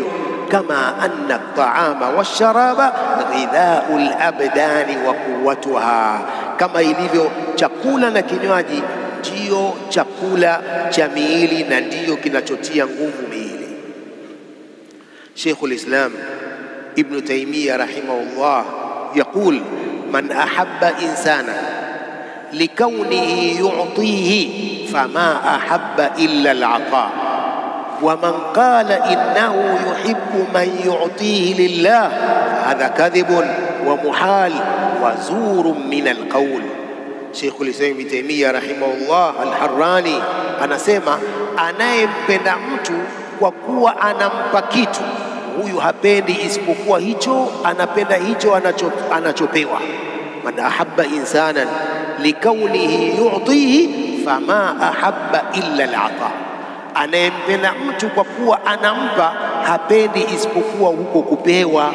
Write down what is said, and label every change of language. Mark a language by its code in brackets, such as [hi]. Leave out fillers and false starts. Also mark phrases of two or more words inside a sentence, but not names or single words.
[sw] Kama [ar] أن الطعام والشراب غذاء الأبدان وقوتها, [sw] kama ilivyo chakula na kinywaji ndiyo chakula cha miili na ndiyo kinachotia nguvu miili. [ar] شيخ الإسلام ابن تيمية رحمه الله يقول من أحب إنسانا لكونه يعطيه فما أحب إلا العطاء، ومن قال إنه يحب من يعطيه لله فهذا كذب ومحال وزور من القول. شيخ الإسلام ابن تيمية رحمه الله الحراني [sw] anasema, anayempenda mtu kwa kuwa anampa kitu, huyu hapendi isipokuwa hicho, anapenda hicho anachopewa. [ar] من أحب إنسانا لكونه يعطيه فما أحب إلا العطاء, [sw] anayempenda mtu kwa kuwa anampa hapendi isipokuwa huko kupewa.